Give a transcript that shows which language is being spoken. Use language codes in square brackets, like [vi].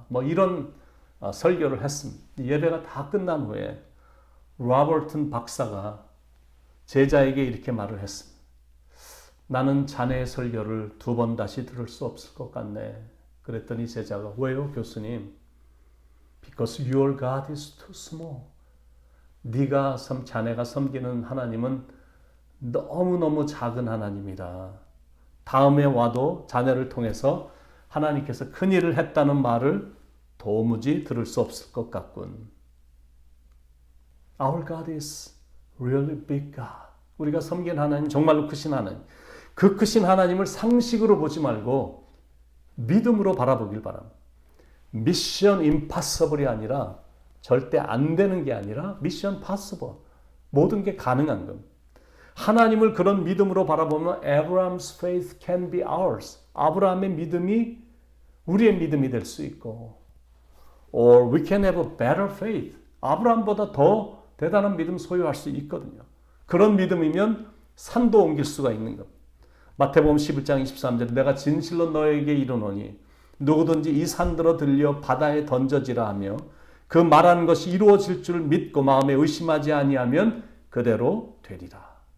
[ko] 뭐 이런 설교를 했습니다. 예배가 다 끝난 후에 로버튼 박사가 제자에게 이렇게 말을 했습니다. 나는 자네의 설교를 2번 다시 들을 수 없을 것 같네. 그랬더니 제자가 왜요 교수님? [en] Because your God is too small. [ko] 자네가 섬기는 하나님은 너무너무 작은 하나님이다. 다음에 와도 자네를 통해서 하나님께서 큰 일을 했다는 말을 도무지 들을 수 없을 것 같군. [en] Our God is really big God. [ko] 우리가 섬기는 하나님 정말로 크신 하나님. 그 크신 하나님을 상식으로 보지 말고 믿음으로 바라보길 바랍니다. 미션 임파서블이 아니라 절대 안 되는 게 아니라 미션 파서블. 모든 게 가능한 겁니다. 하나님을 그런 믿음으로 바라보면 [en] Abraham's faith can be ours. [ko] 아브라함의 믿음이 우리의 믿음이 될 수 있고 [en] or we can have a better faith. [ko] 아브라함보다 더 대단한 믿음 소유할 수 있거든요. 그런 믿음이면 산도 옮길 수가 있는 겁니다. 마태복음 11장 23절에 내가 진실로 너에게 이르노니 누구든지 이 산들어 들려 바다에 던져지라 하며 그 말하는 것이 이루어질 줄 믿고 마음에 의심하지 아니하면 그대로 되리라.